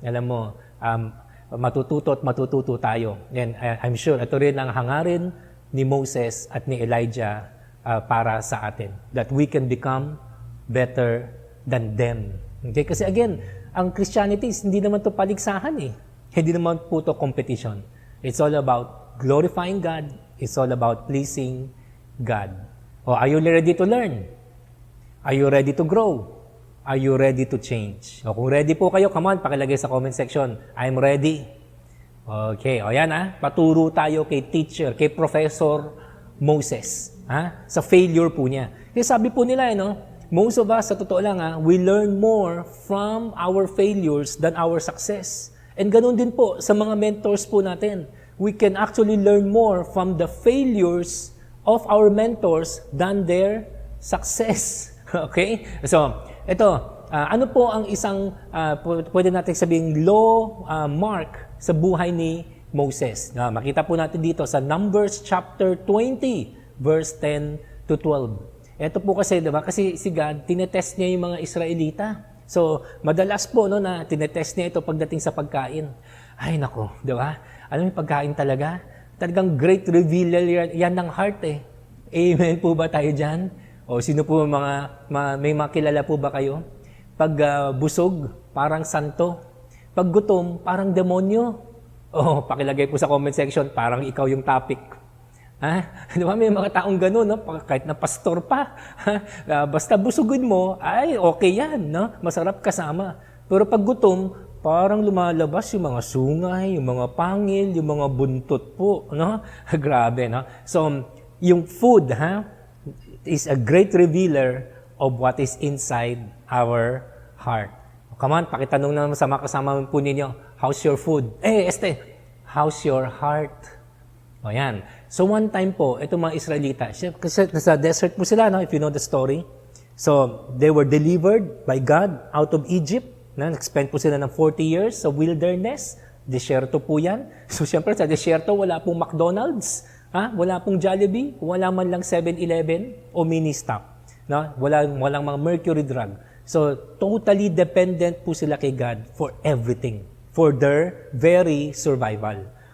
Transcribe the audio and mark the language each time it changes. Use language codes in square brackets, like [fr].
[tl] Alam mo, matututo at matututo tayo. And I'm sure ito rin ang hangarin ni Moses at ni Elijah para sa atin. [en] That we can become better than them. Okay? [tl] Kasi again, ang Christianity hindi naman to paligsahan eh. Hindi naman po to competition. It's all about glorifying God. [en] It's all about pleasing God. Are you ready to learn? Are you ready to grow? Are you ready to change? Kung ready po kayo, come on, pakilagay sa comment section. I'm ready. [tl] Okay, yan paturo tayo kay teacher, kay Professor Moses. Sa failure po niya. [en] Kasi sabi po nila, most of us, sa totoo lang, we learn more from our failures than our success. [tl] And ganun din po sa mga mentors po natin. [en] We can actually learn more from the failures of our mentors than their success. Okay? [tl] So, ito, ano po ang isang pwede natin sabing low mark sa buhay ni Moses? Makita po natin dito sa Numbers chapter 20, verse 10 to 12. Ito po kasi, diba? Kasi si God, tinetest niya yung mga Israelita. So, madalas po na tinetest niya ito pagdating sa pagkain. Ay, nako, diba? Alam mo yung pagkain talaga? Talagang great revealer yan ng heart eh. Amen po ba tayo dyan? Sino po may makilala po ba kayo? Pag busog, parang santo. Pag gutom, parang demonyo. Pakilagay po sa comment section, parang ikaw yung topic. Di ba? May mga taong gano'n, kahit na pastor pa. Basta busugin mo, ay okay yan. Masarap kasama. Pero pag gutom, parang lumalabas yung mga sungay, yung mga pangil, yung mga buntot po. Grabe. [en] So, yung food, is a great revealer of what is inside our heart. Come on, pakitanong naman sa mga kasama po ninyo, how's your food? [tl] How's your heart? Yan. So one time po, itong mga Israelita, kasi nasa desert po sila, if you know the story. [en] So they were delivered by God out of Egypt. [tl] Nag-spend po sila ng 40 years sa wilderness. Desierto po yan. So siyempre sa desierto, wala pong McDonald's. Wala pong Jollibee, wala man lang 7-Eleven o mini-stop. Walang mga mercury drug. [en] So, totally dependent po sila kay God for everything, for their very survival.